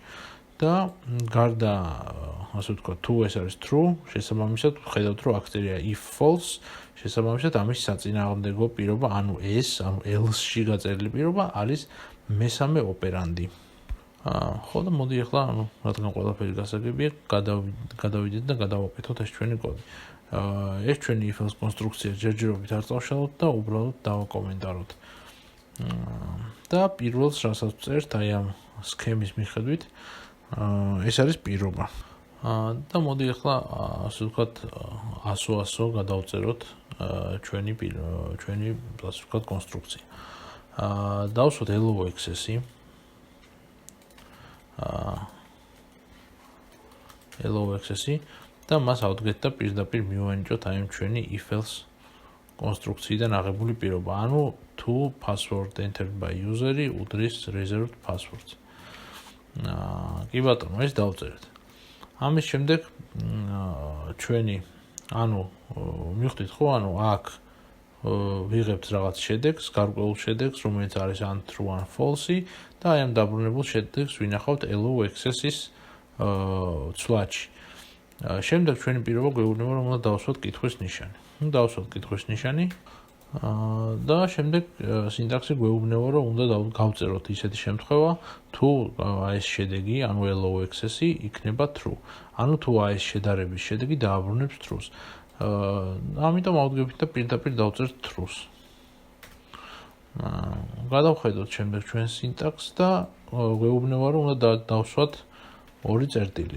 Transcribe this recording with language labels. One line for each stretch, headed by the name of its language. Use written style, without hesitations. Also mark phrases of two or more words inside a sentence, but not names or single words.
Georgian: და გარდა ასე ვთქვათ, თუ ეს არის true, შესაბამისად ვხედავთ, რომ აქ წერია
English: if false,
Georgian: შესაბამისად ამის საწინააღმდეგო პირობა, ანუ ეს, ანუ else-ში გაწერილი პირობა არის მესამე ოპერანდი. ხო და მოდი ახლა, რადგან ყველაფერი გასაგებია, გადავიდეთ და გადავაკეთოთ ეს ჩვენი კოდი. ეს ჩვენი
English: if-else
Georgian: კონსტრუქცია ჯერჯერობით არ წავშალოთ და უბრალოდ დავაკომენტაროთ. და პირველს რასაც წერთ, აი ამ სქემის მიხედვით, ეს არის პირობა. და მოდი ახლა ასე ვთქვათ 100 გადავწეროთ ჩვენი ასე ვთქვათ კონსტრუქცია. დავსვათ
English: allow access-ი. allow access-ი
Georgian: და მას ავდგეთ და პირდაპირ მივანიჭოთ აი ჩვენი
English: if-else
Georgian: კონსტრუქციიდან აღებული პირობა. ანუ თუ
English: password entered by user-ი
Georgian: უდრის
English: reserved passwords.
Georgian: კი ბატონო, ეს დავწერეთ. ამის შემდეგ ჩვენი ანუ მივხვდით ხო, ანუ აქ ვიღებთ რაღაც შედეგს, გარკვეულ შედეგს, რომელიც არის ან true ან false-ი და აი ამ დაბრუნებულ შედეგს ვინახავთ
English: allow access-ის
Georgian: ცვლადში. შემდეგ ჩვენი პირობა გვეუბნება, რომ უნდა დავსვათ კითხვის ნიშანი. დავსვათ კითხვის ნიშანი და შემდეგ სინტაქსი გვეუბნება, რომ უნდა გავწეროთ ისეთი შემთხვევა, თუ ეს შედეგი, ანუ
English: allow access-ი
Georgian: იქნება true. ანუ თუ ეს შედარების შედეგი დააბრუნებს true-ს. ამიტომ ავდგებით და პირდაპირ დავწერთ true-ს. გადავხედოთ შემდეგ ჩვენს სინტაქსს და გვეუბნება, რომ უნდა დავსვათ ორი წერტილი.